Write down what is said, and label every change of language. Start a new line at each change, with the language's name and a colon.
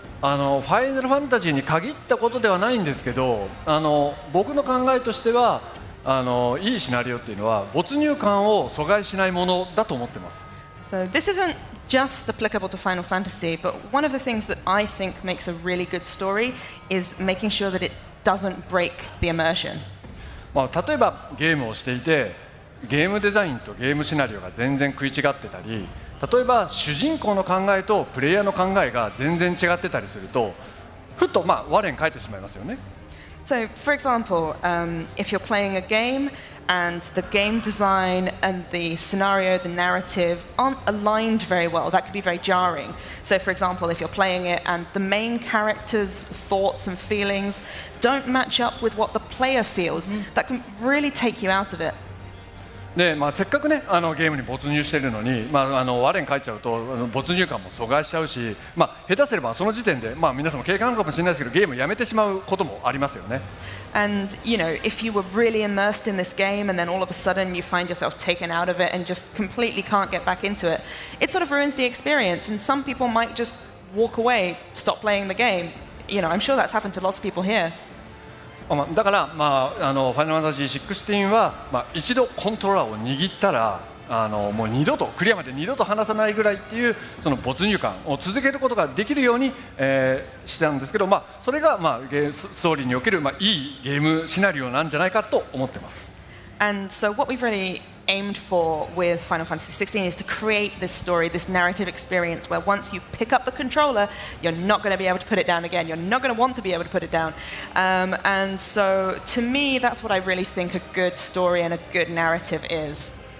Japanese: ファイナルファンタジーに限ったことではないんですけど、僕の考えとしてはいいシナリオっていうのは没入感を阻害しないものだと思ってます。
English: So this isn't just applicable to Final Fantasy, but one of the things that I think makes a really good story is making sure that it doesn't break the immersion.
Japanese: 例えばゲームをしていてゲームデザインとゲームシナリオが全然食い違ってたり、例えば主人公の考えとプレイヤーの考えが全然違ってたりするとふと我に返ってしまいますよね。
English: So, for example, if you're playing a game and the game design and the scenario, the narrative aren't aligned very well, that could be very jarring. So, for example, if you're playing it and the main character's thoughts and feelings don't match up with what the player feels, that can really take you out of it.
Japanese: でせっかくねゲームに没入しているのに、我に返っちゃうと没入感も阻害しちゃうし、下手すればその時点で、皆さんも経験あるかもしれないですけどゲームをやめてしまうこともありますよね。
English: And if you were really immersed in this game and then all of a sudden you find yourself taken out of it and just completely can't get back into it, it sort of ruins the experience. And some people might just walk away, stop playing the game. I'm sure that's happened to lots of people here.
Japanese: だから、ファイナルファンタジー16は、一度コントローラーを握ったらもうクリアまで二度と離さないぐらいっていうその没入感を続けることができるように、したんですけど、それが、ストーリーにおける、いいゲームシナリオなんじゃないかと思ってます。
English: And so what we've really aimed for with Final Fantasy XVI is to create this story, this narrative experience where once you pick up the controller, you're not going to be able to put it down again. You're not going to want to be able to put it down. And so to me, that's what I really think a good story and a good narrative is.